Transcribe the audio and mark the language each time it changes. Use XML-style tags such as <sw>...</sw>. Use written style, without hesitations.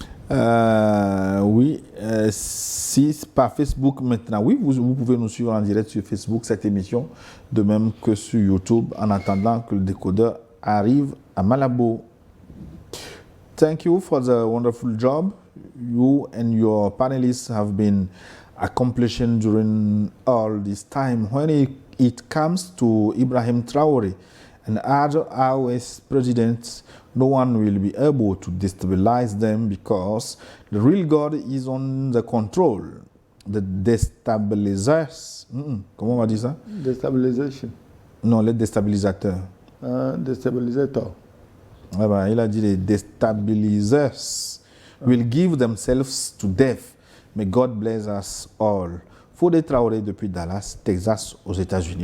<fr>Oui, si par Facebook maintenant, oui, vous pouvez nous suivre en direct sur Facebook, cette émission, de même que sur YouTube, en attendant que le décodeur arrive à Malabo.</fr> <en>Thank you for the wonderful job you and your panelists have been accomplishing during all this time. When it comes to Ibrahim Traore and other ROS presidents, no one will be able to destabilize them because the real God is on the control. The destabilizers.</en> <fr>Comment on va dire ça? Destabilisation. Non, les déstabilisateurs. Déstabilisateur. Ah ben, il a dit les</fr> <en>destabilizers will give themselves to death. May God bless us all.</en> <fr>Fodé Traoré depuis Dallas, Texas, aux États-Unis.</fr>